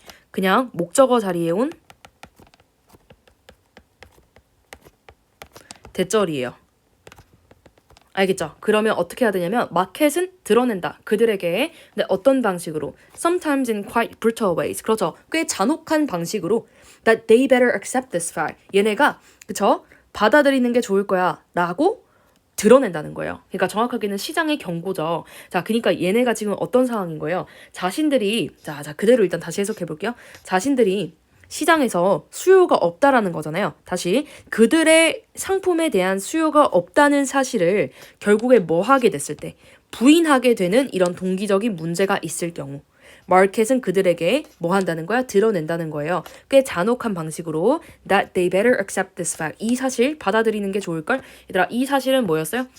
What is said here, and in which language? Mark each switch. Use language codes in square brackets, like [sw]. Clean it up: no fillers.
[ko] 그냥 목적어 자리에 온 대절이에요. 알겠죠? 그러면 어떻게 해야 되냐면 마켓은 드러낸다. 그들에게. 근데 어떤 방식으로? [en] Sometimes in quite brutal ways. [ko] 그렇죠. 꽤 잔혹한 방식으로 [en] that they better accept this fact. [ko] 얘네가 그쵸? 받아들이는 게 좋을 거야 라고 드러낸다는 거예요. 그러니까 정확하게는 시장의 경고죠. 자, 그러니까 얘네가 지금 어떤 상황인 거예요? 자신들이 자, 그대로 일단 다시 해석해 볼게요. 자신들이 시장에서 수요가 없다라는 거잖아요. 다시 그들의 상품에 대한 수요가 없다는 사실을 결국에 뭐 하게 됐을 때 부인하게 되는 이런 동기적인 문제가 있을 경우 마켓은 그들에게 뭐 한다는 거야? 드러낸다는 거예요. 꽤 잔혹한 방식으로 [en] that they better accept this fact. [ko] 이 사실 받아들이는 게 좋을걸? 얘들아, 이 사실은 뭐였어요?